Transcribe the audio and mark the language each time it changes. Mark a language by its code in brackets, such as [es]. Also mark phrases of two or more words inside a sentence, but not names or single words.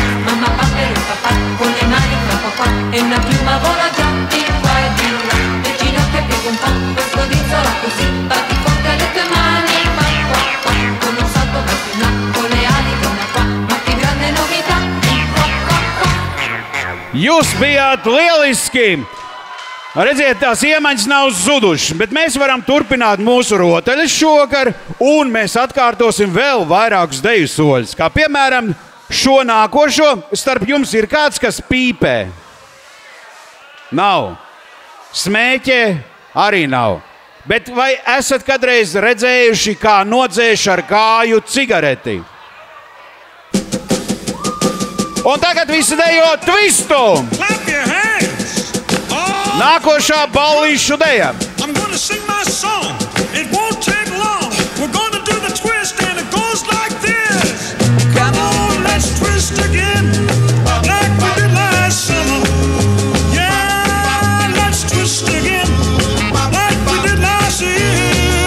[it] Mamma papero e papà con le mani qua qua qua e una piuma vola già di qua e di là. Le ginocchia piega un po', poi scodinzola così, batti forte alle tue mani e fai qua qua. Con un salto vai più là, con le ali torna qua, ma che grande novità il qua qua qua. [lv] Jūs bijāt lieliski! Redziet, tās iemaņas nav zudušas, bet mēs varam turpināt mūsu rotaļas šovakar, un mēs atkārtosim vēl vairākus deju soļus. Kā piemēram, šo nākošo, starp jums ir kāds, kas pīpē. Nav. Smēķē arī nav. Bet vai esat kādreiz redzējuši, kā nodzēš ar kāju cigareti? Un tagad visi dejo twistu! [en] Clap your hands! [lv] Nākošā ballīšu deja. [en] I'm gonna sing my song. It won't take long. We're gonna do the twist and it goes like this. Come on, let's twist again. Like we did last summer. Yeah, let's twist again. Like we did last year.